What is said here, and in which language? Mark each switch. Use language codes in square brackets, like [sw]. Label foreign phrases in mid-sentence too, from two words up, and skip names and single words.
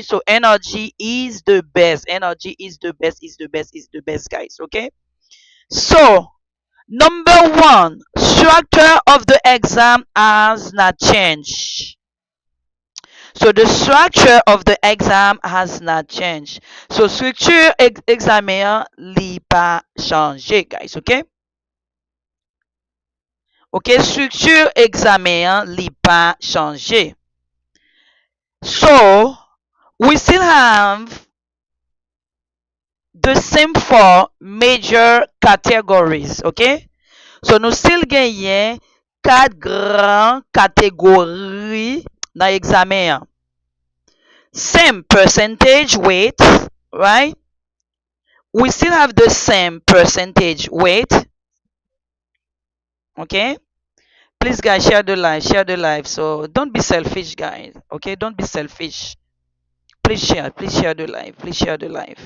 [en] So energy is the best. Energy is the best. Is the best. Is the best, guys. Okay. So number one, structure of the exam has not changed. So the structure of the exam has not changed. [ht] So structure examen li pas changé, guys. Okay. Ok, structure examen li pa chanje. [en] So, we still have the same four major categories. [ht] Ok, so nou still genyen 4 gran kategori nan examen. [en] Same percentage weight, right? We still have the same percentage weight. Okay, please guys, share the live, so don't be selfish guys. Okay, don't be selfish. Please share the live.